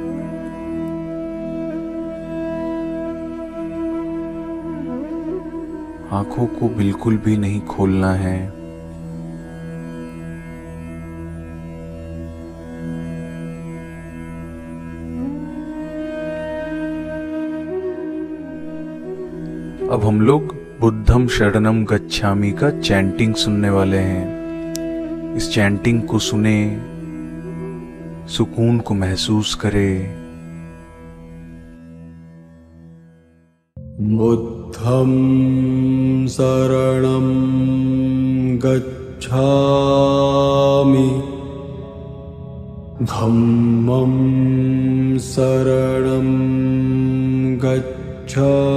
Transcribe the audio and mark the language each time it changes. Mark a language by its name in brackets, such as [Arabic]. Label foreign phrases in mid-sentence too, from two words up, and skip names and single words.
[Hindi] आंखों को बिल्कुल भी नहीं खोलना है। अब हम लोग [Pali] बुद्धम शरणम गच्छामि [Hindi] का चैंटिंग सुनने वाले हैं। इस चैंटिंग को सुने, सुकून को महसूस करें। [Pali] बुद्धं शरणं गच्छामि, धम्मं शरणं गच्छामि,